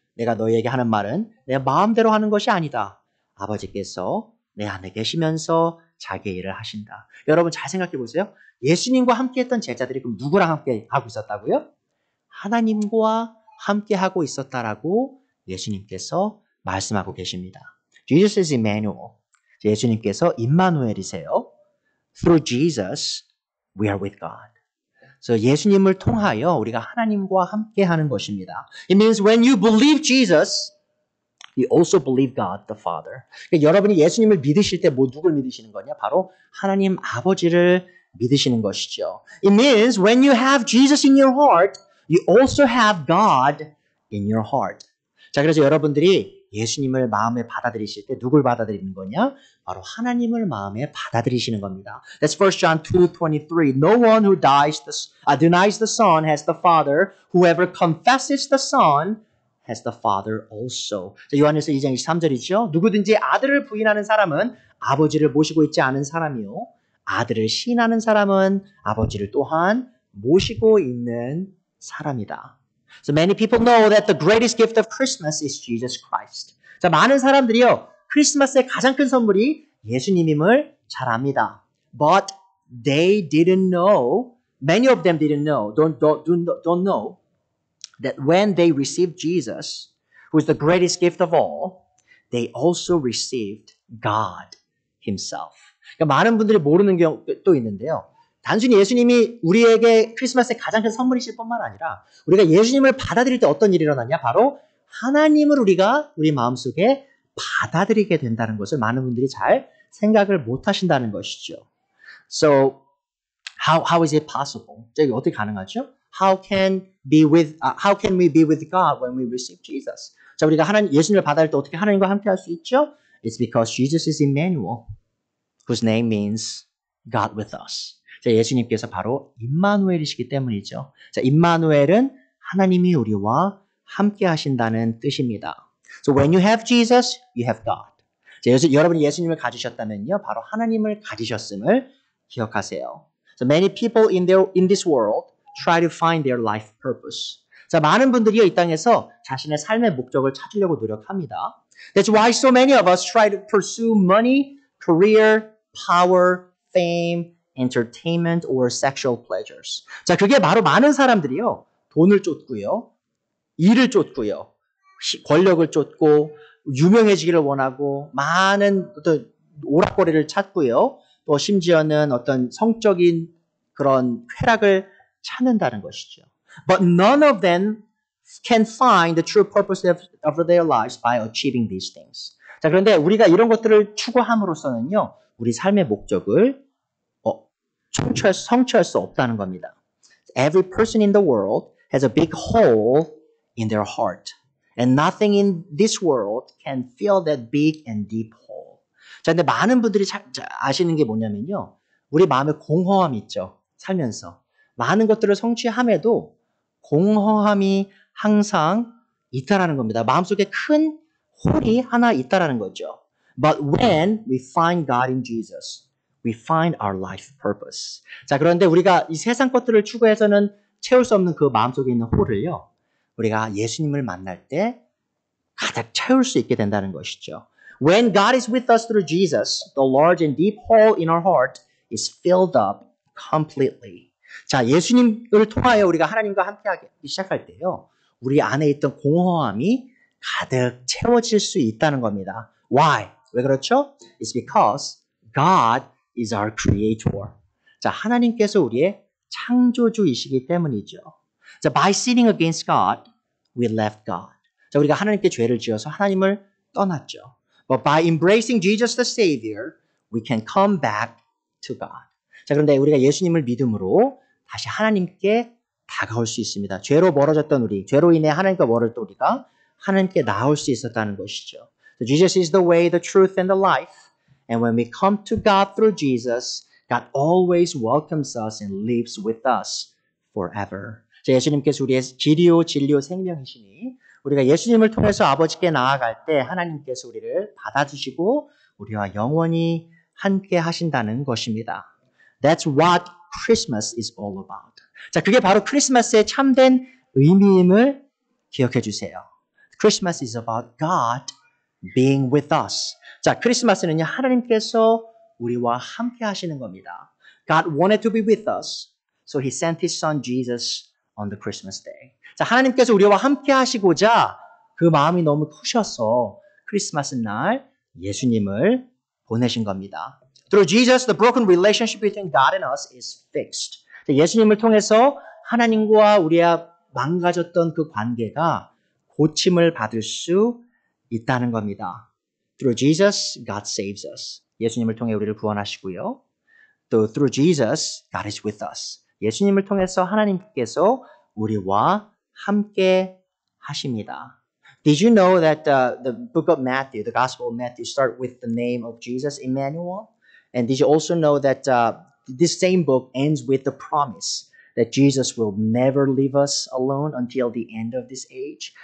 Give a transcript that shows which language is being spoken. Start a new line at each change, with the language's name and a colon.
Korean: 내가 너희에게 하는 말은 내 마음대로 하는 것이 아니다. 아버지께서 내 안에 계시면서 자기의 일을 하신다. 여러분 잘 생각해 보세요. 예수님과 함께 했던 제자들이 그럼 누구랑 함께 하고 있었다고요? 하나님과 함께 하고 있었다라고 예수님께서 말씀하고 계십니다.
English: Jesus is Emmanuel.
Korean: 예수님께서 임마누엘이세요.
English: Through Jesus, we are with God.
Korean: 그래서 예수님을 통하여 우리가 하나님과 함께 하는 것입니다.
English: It means when you believe Jesus, you also believe God the Father.
Korean: 그러니까 여러분이 예수님을 믿으실 때 누굴 믿으시는 거냐? 바로 하나님 아버지를 믿으시는 것이죠.
English: It means when you have Jesus in your heart, you also have God in your heart.
Korean: 자, 그래서 여러분들이 예수님을 마음에 받아들이실 때 누굴 받아들이는 거냐? 바로 하나님을 마음에 받아들이시는 겁니다.
English: That's 1 John 2:23. No one who denies the Son has the Father. Whoever confesses the Son has the Father also.
Korean: 자, 요한일서 2장 23절이죠. 누구든지 아들을 부인하는 사람은 아버지를 모시고 있지 않은 사람이요. 아들을 시인하는 사람은 아버지를 또한 모시고 있는 사람이다.
English: So many people know that the greatest gift of Christmas is Jesus Christ.
Korean: 자, 많은 사람들이요, 크리스마스의 가장 큰 선물이 예수님임을 잘 압니다.
English: But they didn't know, many of them didn't know, don't know that when they received Jesus, who is the greatest gift of all, they also received God Himself.
Korean: 그러니까 많은 분들이 모르는 경우도 있는데요. 단순히 예수님이 우리에게 크리스마스의 가장 큰 선물이실 뿐만 아니라 우리가 예수님을 받아들일 때 어떤 일이 일어나냐? 바로 하나님을 우리가 우리 마음속에 받아들이게 된다는 것을 많은 분들이 잘 생각을 못 하신다는 것이죠.
English: So, how is it possible?
Korean: 이게 어떻게 가능하죠?
English: How can we be with God when we receive Jesus?
Korean: 자, 우리가 예수님을 받아들일 때 어떻게 하나님과 함께 할 수 있죠?
English: It's because Jesus is Emmanuel, whose name means God with us.
Korean: 자, 예수님께서 바로 임마누엘이시기 때문이죠. 자, 임마누엘은 하나님이 우리와 함께 하신다는 뜻입니다.
English: So when you have Jesus, you have God.
Korean: 자, 여러분이 예수님을 가지셨다면요, 바로 하나님을 가지셨음을 기억하세요.
English: So many people in this world try to find their life purpose.
Korean: 자, 많은 분들이요, 이 땅에서 자신의 삶의 목적을 찾으려고 노력합니다.
English: That's why so many of us try to pursue money, career, power, fame, entertainment or sexual pleasures.
Korean: 자, 그게 바로 많은 사람들이요, 돈을 쫓고요, 일을 쫓고요, 권력을 쫓고, 유명해지기를 원하고, 많은 어떤 오락거리를 찾고요, 또 심지어는 어떤 성적인 그런 쾌락을 찾는다는 것이죠.
English: But none of them can find the true purpose of their lives by achieving these things.
Korean: 자, 그런데 우리가 이런 것들을 추구함으로써는요, 우리 삶의 목적을 성취할 수 없다는 겁니다.
English: Every person in the world has a big hole in their heart. And nothing in this world can fill that big and deep hole.
Korean: 자, 근데 많은 분들이 아시는 게 뭐냐면요. 우리 마음에 공허함이 있죠. 살면서. 많은 것들을 성취함에도 공허함이 항상 있다라는 겁니다. 마음속에 큰 홀이 하나 있다라는 거죠.
English: But when we find God in Jesus, we find our life purpose.
Korean: 자, 그런데 우리가 이 세상 것들을 추구해서는 채울 수 없는 그 마음속에 있는 홀을요. 우리가 예수님을 만날 때 가득 채울 수 있게 된다는 것이죠.
English: When God is with us through Jesus, the large and deep hole in our heart is filled up completely.
Korean: 자, 예수님을 통하여 우리가 하나님과 함께하기 시작할 때요. 우리 안에 있던 공허함이 가득 채워질 수 있다는 겁니다.
English: Why?
Korean: 왜 그렇죠?
English: It's because God is our creator.
Korean: 자, 하나님께서 우리의 창조주이시기 때문이죠.
English: 자, by sinning against God, we left God.
Korean: 자, 우리가 하나님께 죄를 지어서 하나님을 떠났죠.
English: But by embracing Jesus the Savior, we can come back to God.
Korean: 자, 그런데 우리가 예수님을 믿음으로 다시 하나님께 다가올 수 있습니다. 죄로 멀어졌던 우리, 죄로 인해 하나님과 멀어졌던 우리가 하나님께 나올 수 있었다는 것이죠.
English: So Jesus is the way, the truth, and the life. And when we come to God through Jesus, God always welcomes us and lives with us forever.
Korean: 자, 예수님께서 우리의 길이요, 진리요, 생명이시니 우리가 예수님을 통해서 아버지께 나아갈 때 하나님께서 우리를 받아주시고 우리와 영원히 함께 하신다는 것입니다.
English: That's what Christmas is all about.
Korean: 자, 그게 바로 크리스마스의 참된 의미임을 기억해 주세요.
English: Christmas is about God being with us.
Korean: 자, 크리스마스는요, 하나님께서 우리와 함께 하시는 겁니다.
English: God wanted to be with us, so He sent His Son Jesus on the Christmas day.
Korean: 자, 하나님께서 우리와 함께 하시고자 그 마음이 너무 크셔서 크리스마스 날 예수님을 보내신 겁니다.
English: Through Jesus, the broken relationship between God and us is fixed.
Korean: 자, 예수님을 통해서 하나님과 우리와 망가졌던 그 관계가 고침을 받을 수 있다는 겁니다.
English: Through Jesus, God saves us.
Korean: 예수님을 통해 우리를 구원하시고요.
English: 또 through Jesus, God is with us.
Korean: 예수님을 통해서 하나님께서 우리와 함께 하십니다.
English: Did you know that the book of Matthew, the Gospel of Matthew, start with the name of Jesus, Emmanuel? And did you also know that this same book ends with the promise that Jesus will never leave us alone until the end of this age?